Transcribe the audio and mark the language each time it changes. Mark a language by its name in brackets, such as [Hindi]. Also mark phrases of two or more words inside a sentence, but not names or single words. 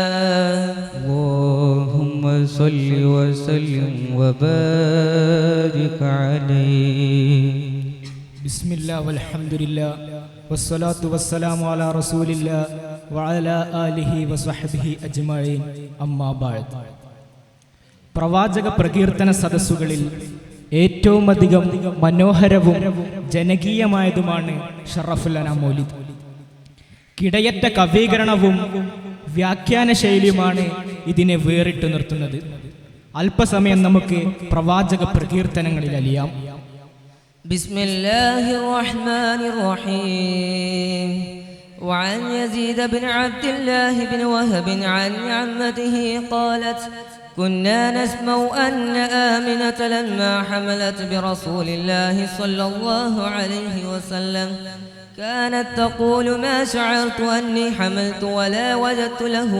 [Arabic] اللهم صل وسلم وبارك عليه. بسم الله والحمد لله والصلاة والسلام على رسول الله وعلى آله وصحبه أجمعين. أما بعد. [Malayalam] പ്രവാചക പ്രകീർത്തന സദസ്സുകളിൽ ഏറ്റവും അധികം മനോഹരവും ജനകീയമായതുമാണ് ഷറഫുൽ അനാം മൗലിദ്. കിടയറ്റ കവീകരണവും വ്യാഖ്യാന ശൈലിയുമാണ് ഇതിനെ വേറിട്ട് നിർത്തുന്നത്. അല്പസമയം നമുക്ക് പ്രവാചക പ്രകീർത്തനങ്ങളിൽ അലിയാം. [Arabic] بسم الله الرحمن الرحيم. وعن يزيد بن عبد الله بن وهب عن عمته قالت كنا نسمع أن آمنة لما حملت برسول الله صلى الله عليه وسلم كانت تقول ما شعرت أني حملت ولا وجدت له